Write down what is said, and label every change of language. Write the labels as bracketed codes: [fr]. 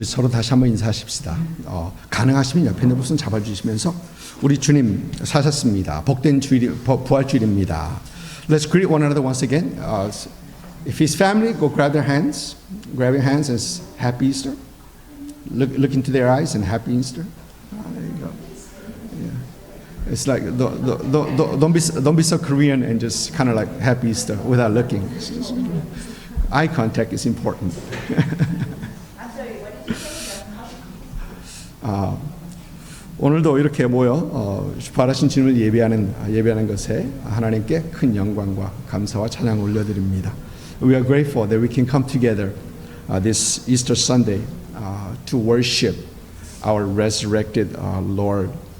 [ko] 서로 다시 한번 인사하십시다. 가능하시면 옆에 있는 분손 잡아주시면서 우리 주님 사셨습니다. 복된 주일, 부활주일입니다. [en] Let's greet one another once again. If his family, go grab their hands. Grab your hands and Happy Easter. Look into their eyes and Happy Easter. There you go. Yeah. It's like don't be so Korean and just kind of like Happy Easter without looking. Eye contact is important. [ko] 오늘도 이렇게 모여 부활하신 주님을 예배하는 것에 하나님께 큰 영광과 감사와 찬양을 올려드립니다. [en] We are grateful that we can come together this Easter Sunday to worship our resurrected Lord.